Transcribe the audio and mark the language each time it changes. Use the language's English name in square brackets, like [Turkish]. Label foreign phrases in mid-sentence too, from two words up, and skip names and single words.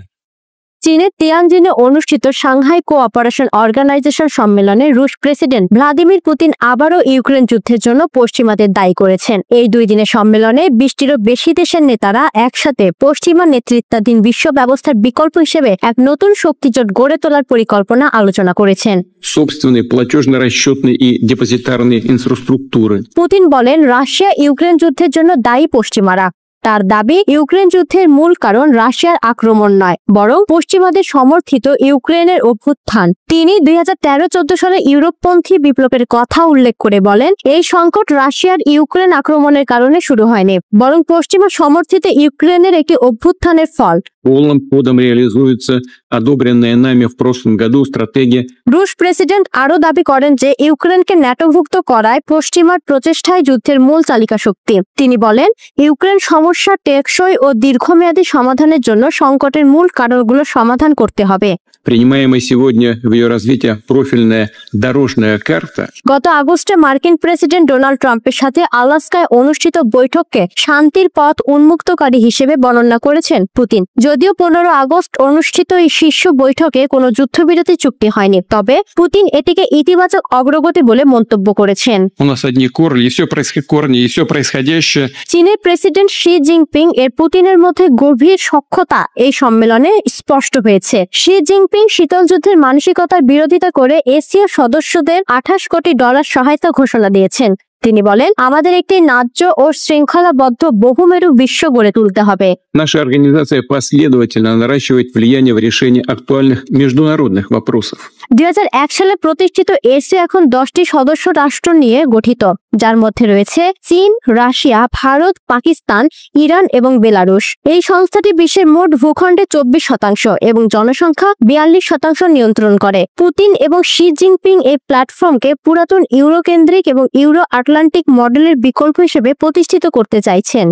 [Bangla] চীনের তিয়ানজিনে অনুষ্ঠিত সাংহাই কোঅপারেশন অর্গানাইজেশন সম্মেলনে রুশ প্রেসিডেন্ট ভ্লাদিমির পুতিন আবারও ইউক্রেন যুদ্ধের জন্য পশ্চিমাদের দায়ী করেছেন। এই 2 দিনের সম্মেলনে 20টিরও বেশি দেশের নেতারা একসাথে পশ্চিমা নেতৃত্বাধীন বিশ্ব ব্যবস্থার বিকল্প হিসেবে এক নতুন শক্তিজোট গড়ে তোলার পরিকল্পনা আলোচনা করেছেন। [Russian] Собственные платежно-расчетные и депозитарные инфраструктуры. [Bangla] পুতিন বলেন, রাশিয়া ইউক্রেন যুদ্ধের জন্য দায়ী পশ্চিমারা। তার দাবি, ইউক্রেন যুদ্ধের মূল কারণ রাশিয়ার আক্রমণ নয়, বরং পশ্চিমাদের সমর্থিত ইউক্রেনের অভ্যুত্থান। তিনি 2013-14 সালে ইউরোপপন্থী বিপ্লবের কথা উল্লেখ করে বলেন, এই সংকট রাশিয়ার ইউক্রেন আক্রমণের কারণে শুরু হয়নি, বরং পশ্চিমা সমর্থিত ইউক্রেনের একটি অভ্যুত্থানের ফল। [Russian] Полным ходом реализуется одобренная нами в прошлом году стратегия. [Bangla] রুশ প্রেসিডেন্ট আরও দাবি করেন যে ইউক্রেনকে ন্যাটোভুক্ত করায় পশ্চিমার প্রচেষ্টায় যুদ্ধের মূল চালিকা শক্তি। তিনি বলেন, ইউক্রেন সমস্যা টেকসই ও দীর্ঘমেয়াদী সমাধানের জন্য সংকটের মূল কারণগুলো সমাধান করতে হবে। [Russian] Принимаемая сегодня в ее развитии профильная дорожная карта. [Bangla] গত আগস্টে মার্কিন প্রেসিডেন্ট ডোনাল্ড ট্রাম্পের সাথে আলাস্কায় অনুষ্ঠিত বৈঠককে শান্তির পথ উন্মুক্তকারী হিসেবে বর্ণনা করেছেন পুতিন। যদিও 15 আগস্ট অনুষ্ঠিত এই শীর্ষ বৈঠকে কোনো যুদ্ধবিরতি চুক্তি হয়নি, তবে পুতিন এটিকে ইতিবাচক অগ্রগতি বলে মন্তব্য করেছেন। [Russian] У нас одни корни, и все происходящее. [Bangla] চীনের প্রেসিডেন্ট শি জিনপিং এর পুতিনের মধ্যে গভীর সখ্যতা এই সম্মেলনে স্পষ্ট হয়েছে। শি জিনপিং শীতল যুদ্ধের মানসিকতার বিরোধিতা করে এশিয়া সদস্যদের $28 কোটি সহায়তা ঘোষণা দিয়েছেন। তিনি বলেন, আমাদের একটি ন্যায্য ও শৃঙ্খলাবদ্ধ বহুমেরু বিশ্ব গড়ে তুলতে হবে। [Russian] Наша организация последовательно наращивает влияние в решении актуальных международных вопросов. [Bangla] 2001 সালে প্রতিষ্ঠিত এশিয়া এখন 10টি সদস্য রাষ্ট্র নিয়ে গঠিত, যার মধ্যে রয়েছে চীন, রাশিয়া, ভারত, পাকিস্তান, ইরান এবং বেলারুশ। এই সংস্থাটি বিশ্বের মোট ভূখণ্ডে 24% এবং জনসংখ্যা 42% নিয়ন্ত্রণ করে। পুতিন এবং শি জিনপিং এই প্ল্যাটফর্মকে পুরাতন ইউরোকেন্দ্রিক এবং ইউরো আটলান্টিক মডেলের বিকল্প হিসেবে প্রতিষ্ঠিত করতে চাইছেন।